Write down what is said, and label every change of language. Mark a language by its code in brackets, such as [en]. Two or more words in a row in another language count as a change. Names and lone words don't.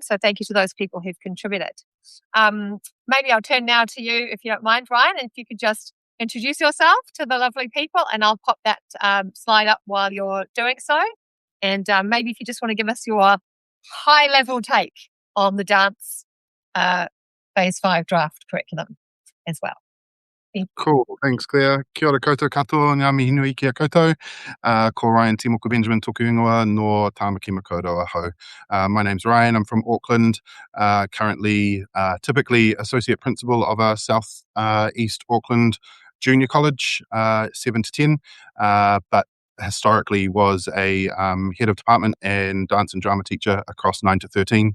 [en] So thank you to those people who've contributed. Maybe I'll turn now to you, if you don't mind, Ryan, and if you could just introduce yourself to the lovely people, and I'll pop that slide up while you're doing so. And maybe if you just want to give us your high-level take on the dance Phase 5 draft curriculum as well. Cool. Thanks, Claire. [mi] Kia ora koutou katoa, ngā mihi nui ki a koutou. Ko Ryan Timoku Benjamin toku ingoa no Tāmaki Makaurau ahau. [en] My name's Ryan. I'm from Auckland. Currently, typically Associate Principal of a South East Auckland Junior College, 7 to 10, but historically was a head of department and dance and drama teacher across 9 to 13.